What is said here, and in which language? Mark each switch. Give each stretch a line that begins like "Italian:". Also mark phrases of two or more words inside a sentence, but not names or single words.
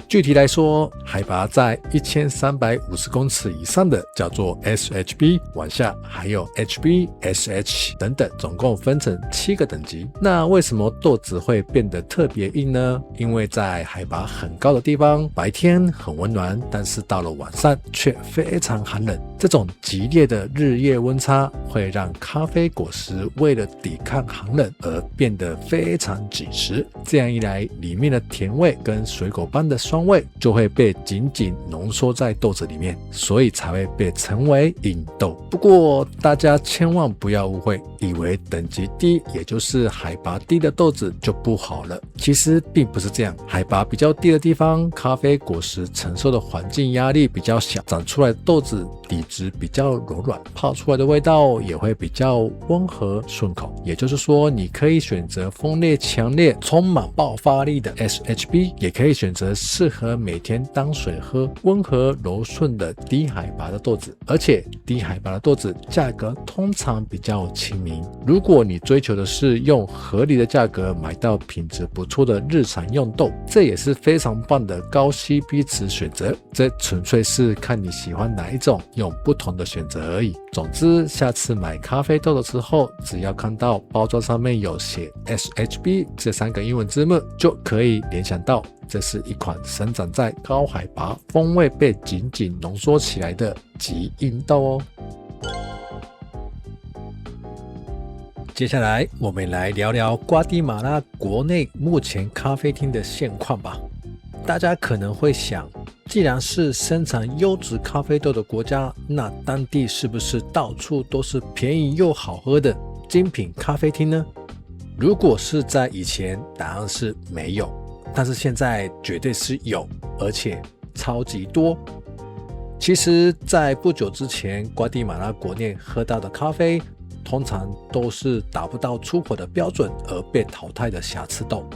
Chinese: 具体来說，海拔在1350公尺以上的叫做 SHB， 往下還有 HB、SH 等等，总共分成7個等級。那為什麼豆子會變得特別硬呢？因為在海拔很高的地方，白天很溫暖，但是到了晚上卻非常寒冷。這種激烈的日夜溫差會讓咖啡果實為了抵抗寒冷而變得非常緊實，這樣一來，裡面的甜味跟水果般的酸味就會被緊緊濃縮在豆子裡面，所以才会被稱為硬豆。不過大家千萬不要誤會，以為等級低，也就是海拔低的豆子就不好了。其實並不是這樣，海拔比較低的地方，咖啡果實承受的環境壓力比較小，長出來的豆子底質比較柔軟，泡出来的味道也會比較溫和順口。也就是說，你可以選擇風味強烈、充滿爆發力的 SHB，也可以選擇適合每天當水喝、溫和柔順的低海拔的豆子。而且低海拔的豆子價格通常比較親民。如果你追求的是用合理的價格買到品質不錯的日常用豆，這也是非常棒的高 CP 值選擇。這純粹是看你喜歡哪一種，用不同的選擇而已。總之，下次買咖啡豆的時候，只要看到包裝上面有寫 SHB 這3個英文字母，就可以聯想到這是一款生長在高海拔、風味被緊緊濃縮起來的極硬豆哦。接下來我們來聊聊瓜地馬拉國內目前咖啡廳的現況吧。大家可能會想，既然是生產優質咖啡豆的國家，那當地是不是到處都是便宜又好喝的精品咖啡廳呢？如果是在以前，答案是沒有，但是現在絕對是有，而且超級多。其實在不久之前，瓜地馬拉國內喝到的咖啡通常都是達不到出口的標準而被淘汰的瑕疵豆。